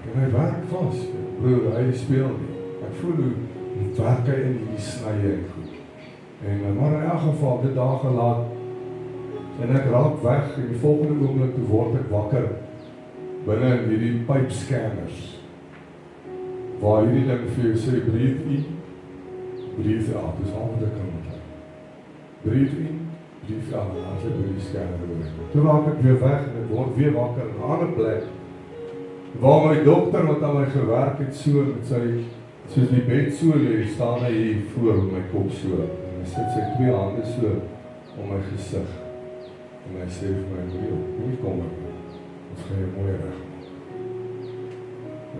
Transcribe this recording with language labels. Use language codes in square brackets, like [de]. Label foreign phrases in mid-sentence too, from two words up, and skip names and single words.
[af] En hy werk vas, broer, hy speel nie. Ek voel hoe werk hy in die snye en goed. En maar in elk geval, dit daar gelaat, en ek raak weg, en die volgende oomblik toe word ek wakker, binne in hierdie pipescanners, waar hierdie ding vir jou sê, [en] breathe in, breathe out, [af] dis al wat ek kan onthou. [en] Breathe in, breathe out, [af] en as ek by die scanner word. Toe raak ek weer weg, en ek word weer wakker in 'n ander plek, waar my dokter wat aan my gewerk het, so met sy, soos die bed so lê, staan hy hier voor op my kop so, en hy sit sy 2 hande so om my gesig, en hy sê vir my, nie kom ek, ons gaan jou mooi reg maak.